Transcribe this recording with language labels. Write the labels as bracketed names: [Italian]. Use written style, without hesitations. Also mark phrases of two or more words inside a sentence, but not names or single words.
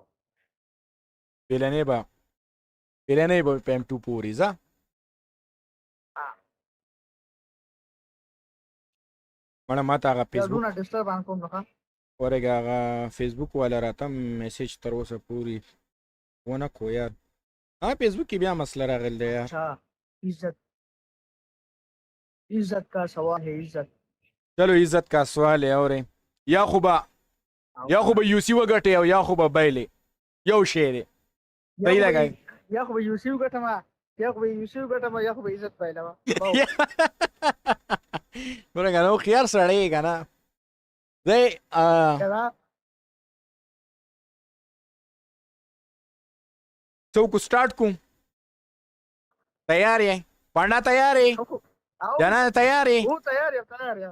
[Pashto] پیلنې به په M2 پورې ځه مړه ما ته هغه فیسبوک ورګه هغه فیسبوک والا راته میسج تر اوسه پورې ونه کو یار فیسبوک کې بیا مسله راغلی دی یار [Urdu] عزت کا سوال ہے عزت چلو عزت کا سوال ہے اور [Pashto] یا خو به یو سی وګټې او یا خو به بایلې یو شی دی صحیح ده که یا خو به یو سی وګټم یا خو به عزت بایلم ګوره که نه هوښیار سړی یې که نه دی څوک سټارټ کوم تیار یې پانډا تیار یې جانان تیار یې